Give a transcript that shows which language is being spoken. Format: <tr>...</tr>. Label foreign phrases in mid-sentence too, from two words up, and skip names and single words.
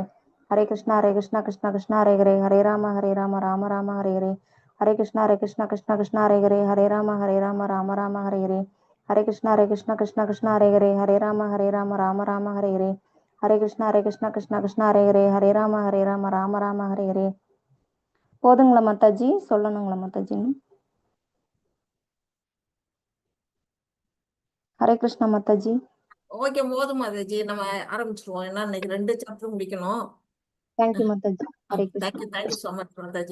<sa>Hare Krishna Krishna Krishna Hare Hare Hare Rama Rama Hare Hare. Hare Krishna Krishna Krishna Hare Hare Hare Rama Rama Hare Hare. Hare Krishna Krishna Krishna Hare Hare Hare Rama Rama Hare Hare. Hare Krishna Krishna Hare Hare Hare Rama Rama Hare Hare.</sa> <ta>போதுங்களா மாதாஜி? சொல்லணுங்களா மாதாஜி? ஹரே கிருஷ்ணா மாதாஜி. ஓகே, போதும் மாதாஜி. நம்ம ஆரம்பிச்சிருவோம். ஏன்னா இன்னைக்கு 2 சாப்டர் முடிக்கணும். தேங்க்யூ மாதாஜி. ஹரே கிருஷ்ணா.</ta> <en>thank you so much</en> <ta>மாதாஜி.</ta>